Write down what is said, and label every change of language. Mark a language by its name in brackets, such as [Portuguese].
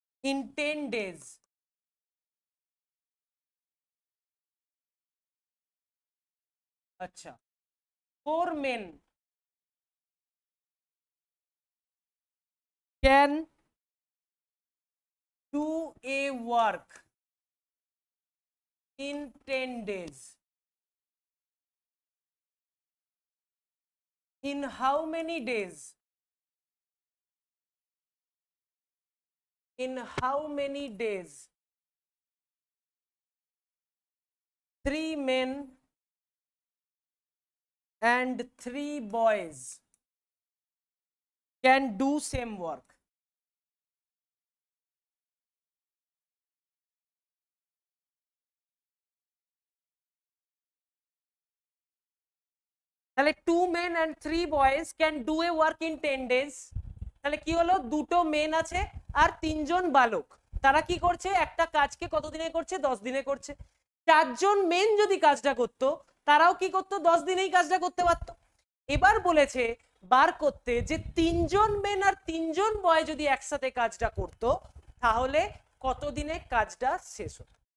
[English] in 10 days, আচ্ছা 4 men can do a work in 10 days? In how many days? In how many days? 3 men and 3 boys can do same work. তাহলে 2 men and 3 boys can do a work in 10 days. [Bangla] তাহলে কি হলো, দুটো main আছে আর তিনজন বালক, তারা কি করছে, একটা কাজকে কত দিনে করছে, 10 দিনে করছে। চারজন মেন যদি কাজটা করতো, তারাও কি করতো, 10 দিনেই কাজটা করতে পারতো। এবার বলেছে বার করতে যে তিনজন মেন আর তিনজন বয় যদি একসাথে কাজটা করতো, তাহলে কত দিনে কাজটা শেষ হতো।